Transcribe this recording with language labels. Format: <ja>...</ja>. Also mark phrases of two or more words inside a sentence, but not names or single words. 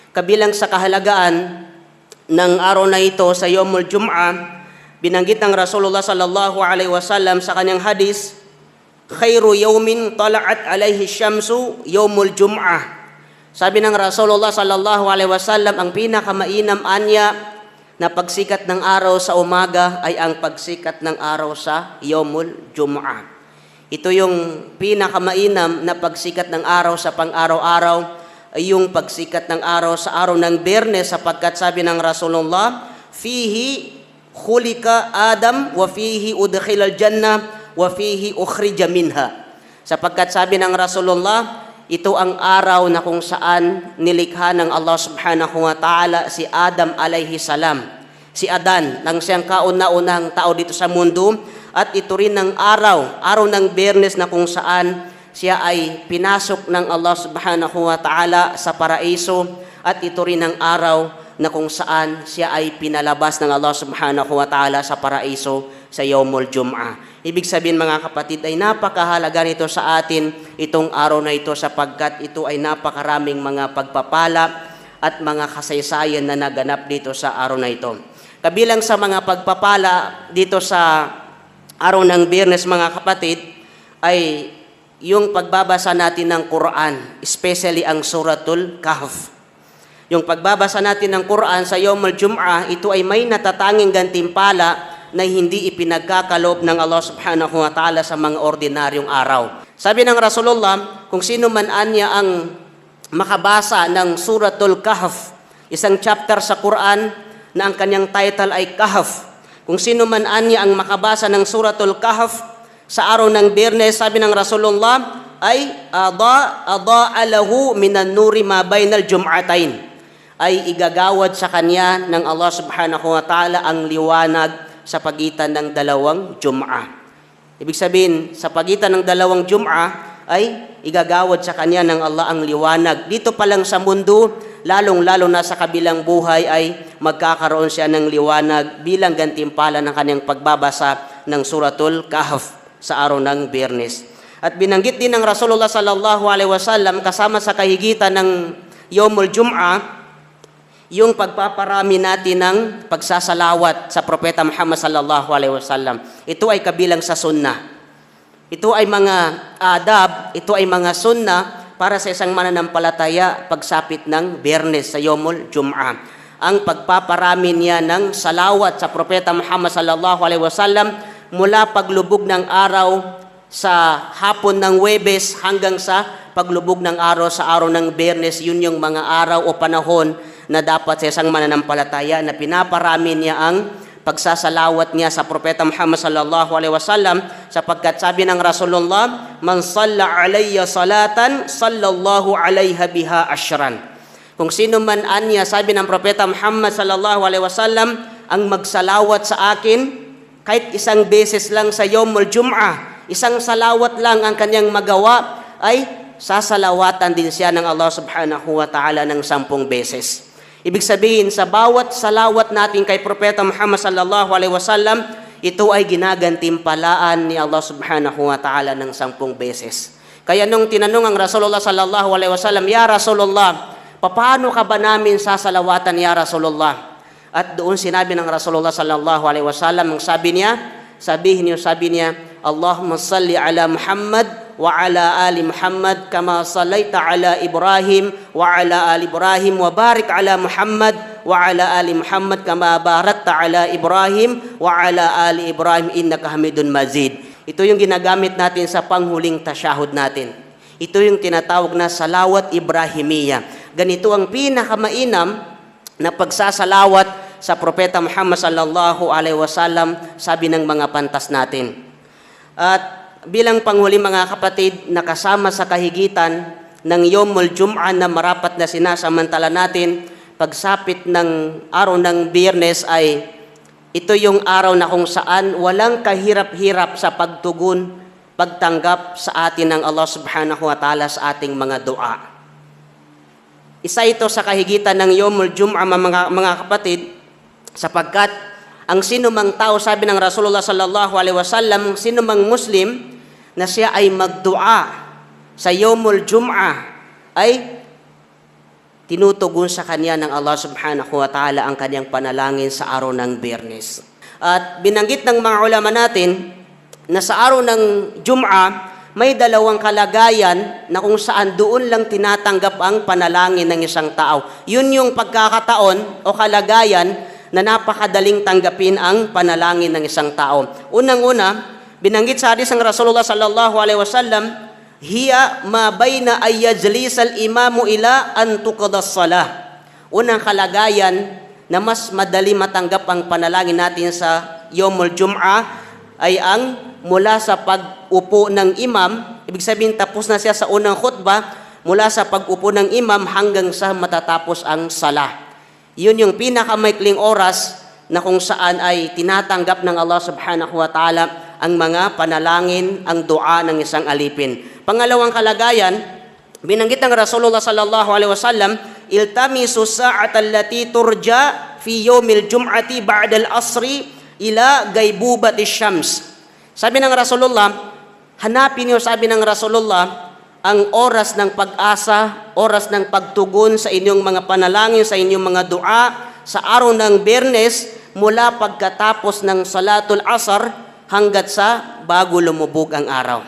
<tl>Kabilang sa kahalagaan ng araw na ito sa</tl> <ar>يوم الجمعة,</ar> <tl>binanggit ng</tl> <ar>رسول الله صلى الله عليه وسلم</ar> <tl>sa kanyang hadis,</tl> <ar>خير يوم طلعت عليه الشمس يوم الجمعة.</ar> <tl>Sabi ng</tl> <ar>رسول الله صلى الله عليه وسلم,</ar> <tl>ang pinakamainam anya na pagsikat ng araw sa umaga ay ang pagsikat ng araw sa</tl> <ar>يوم الجمعة.</ar> <tl>Ito yung pinakamainam na pagsikat ng araw sa pang-araw-araw, ay yung pagsikat ng araw sa araw ng Biyernes, sapagkat sabi ng Rasulullah,</tl> <ar>فيه خلق آدم وفيه أدخل الجنة وفيه أخرج منها.</ar> <tl>Sapagkat sabi ng Rasulullah, ito ang araw na kung saan nilikha ng</tl> <ar>الله سبحانه وتعالى</ar> <tl>si Adam</tl> <ar>عليه السلام,</ar> <tl>si Adan, nang siyang kauna-unang tao dito sa mundo. At ito rin ang araw ng Biyernes na kung saan siya ay pinasok ng</tl> <ar>الله سبحانه وتعالى</ar> <tl>sa paraiso. At ito rin ang araw na kung saan siya ay pinalabas ng</tl> <ar>الله سبحانه وتعالى</ar> <tl>sa paraiso sa</tl> <ar>يوم الجمعة.</ar> <tl>Ibig sabihin mga kapatid, ay napakahalaga nito sa atin itong araw na ito, sapagkat ito ay napakaraming mga pagpapala at mga kasaysayan na naganap dito sa araw na ito. Kabilang sa mga pagpapala dito sa araw ng Biyernes mga kapatid ay yung pagbabasa natin ng Quran, especially ang Suratul Kahf. Yung pagbabasa natin ng Quran sa</tl> <ar>يوم الجمعة,</ar> <tl>ito ay may natatanging gantimpala na hindi ipinagkakalob ng</tl> <ar>الله سبحانه وتعالى</ar> <tl>sa mga ordinaryong araw. Sabi ng Rasulullah, kung sino man anya ang makabasa ng Suratul Kahf, isang chapter sa Quran na ang kanyang title ay Kahf, kung sino man anya ang makabasa ng Suratul Kahf sa araw ng Biyernes, sabi ng Rasulullah, ay</tl> <ar>أضاء له من النور ما بين الجمعتين,</ar> <tl>ay igagawad sa kanya ng</tl> <ar>الله سبحانه وتعالى</ar> <tl>ang liwanag sa pagitan ng dalawang Jum'ah. Ibig sabihin, sa pagitan ng dalawang Jum'ah ay igagawad sa kanya ng Allah ang liwanag. Dito pa lang sa mundo, lalong-lalo na sa kabilang buhay ay magkakaroon siya ng liwanag bilang gantimpala ng kanyang pagbabasa ng Suratul Kahf sa araw ng Biyernes. At binanggit din ng</tl> <ar>رسول الله صلى الله عليه وسلم</ar> <tl>kasama sa kahigitan ng</tl> <ar>يوم الجمعة</ar> <tl>yung pagpaparami natin ng pagsasalawat sa Propeta Muhammad</tl> <ar>صلى الله عليه وسلم.</ar> <tl>Ito ay kabilang sa sunnah. Ito ay mga adab, ito ay mga sunnah para sa isang mananampalataya pagsapit ng Biyernes sa</tl> <ar>يوم الجمعة.</ar> <tl>Ang pagpaparami niya ng salawat sa Propeta Muhammad</tl> <ar>صلى الله عليه وسلم</ar> <tl>mula paglubog ng araw sa hapon ng Huwebes hanggang sa paglubog ng araw sa araw ng Biyernes. Yun yung mga araw o panahon na dapat sa isang mananampalataya na pinaparami niya ang pagsasalawat niya sa Propeta Muhammad</tl> <ar>صلى الله عليه وسلم,</ar> <tl>sapagkat sabi ng Rasulullah,</tl> <ar>من صلى علي صلاة صلى الله عليه بها عشرا.</ar> <tl>Kung sino man anya, sabi ng Propeta Muhammad</tl> <ar>صلى الله عليه وسلم,</ar> <tl>ang magsalawat sa akin kahit isang beses lang sa</tl> <ar>يوم الجمعة,</ar> <tl>isang salawat lang ang kanyang magawa, ay sasalawatan din siya ng</tl> <ar>الله سبحانه وتعالى</ar> <tl>ng 10 beses. Ibig sabihin, sa bawat salawat natin kay Propeta Muhammad</tl> <ar>صلى الله عليه وسلم,</ar> <tl>ito ay ginagantimpalaan ni</tl> <ar>الله سبحانه وتعالى</ar> <tl>ng 10 beses. Kaya nung tinanong ang</tl> <ar>رسول الله صلى الله عليه وسلم, يا رسول الله,</ar> <tl>paano ka ba namin sasalawatan</tl> <ar>يا رسول الله?</ar> <tl>At doon sinabi ng</tl> <ar>رسول الله صلى الله عليه وسلم,</ar> <tl>sabi niya,</tl> <ar>اللهم صل على محمد وعلى آل محمد كما صليت على إبراهيم وعلى آل إبراهيم وبارك على محمد وعلى آل محمد كما باركت على إبراهيم وعلى آل إبراهيم إنك حميد مجيد.</ar> <tl>Ito yung ginagamit natin sa panghuling tasyahud natin. Ito yung tinatawag na salawat Ibrahimiyya. Ganito ang pinakamainam na pagsasalawat sa Propeta Muhammad</tl> <ar>صلى الله عليه وسلم,</ar> <tl>sabi ng mga pantas natin. At bilang panghuli mga kapatid, nakasama sa kahigitan ng</tl> <ar>يوم الجمعة</ar> <tl>na marapat na sinasamantala natin pagsapit ng araw ng Biyernes ay ito yung araw na kung saan walang kahirap-hirap sa pagtugon, pagtanggap sa atin ng</tl> <ar>الله سبحانه وتعالى</ar> <tl>sa ating mga dua. Isa ito sa kahigitan ng</tl> <ar>يوم الجمعة</ar> <tl>mga kapatid, sapagkat ang sinumang tao, sabi ng</tl> <ar>رسول الله صلى الله عليه وسلم,</ar> <tl>sinumang Muslim na siya ay magdua sa</tl> <ar>يوم الجمعة</ar> <tl>ay tinutugon sa kanya ng</tl> <ar>الله سبحانه وتعالى</ar> <tl>ang kanyang panalangin sa araw ng Biyernes. At binanggit ng mga ulama natin na sa araw ng Jum'a, may dalawang kalagayan na kung saan doon lang tinatanggap ang panalangin ng isang tao. Yun yung pagkakataon o kalagayan na napakadaling tanggapin ang panalangin ng isang tao. Unang-una, binanggit sa hadis ng</tl> <ar>رسول الله صلى الله عليه وسلم, هي ما بين أن يجلس الإمام إلى أن تقضى الصلاة.</ar> <tl>Unang kalagayan na mas madali matanggap ang panalangin natin sa</tl> <ar>يوم الجمعة</ar> <tl>ay ang mula sa pag-upo ng imam, ibig sabihin tapos na siya sa unang khutbah, mula sa pag-upo ng imam hanggang sa matatapos ang salah. Yun yung pinakamaikling oras na kung saan ay tinatanggap ng</tl> <ar>الله سبحانه وتعالى</ar> <tl>ang mga panalangin, ang dua ng isang alipin. Pangalawang kalagayan, binanggit ng</tl> <ar>رسول الله صلى الله عليه وسلم, التمسوا الساعة التي ترجى في يوم الجمعة بعد العصر إلى غيبوبة الشمس.</ar> <tl>Sabi ng Rasulullah, hanapin niyo, sabi ng Rasulullah, ang oras ng pag-asa, oras ng pagtugon sa inyong mga panalangin, sa inyong mga dua, sa araw ng Biyernes, mula pagkatapos ng</tl> <ar>صلاة العصر</ar> <tl>hanggat sa bago lumubog ang araw.</tl>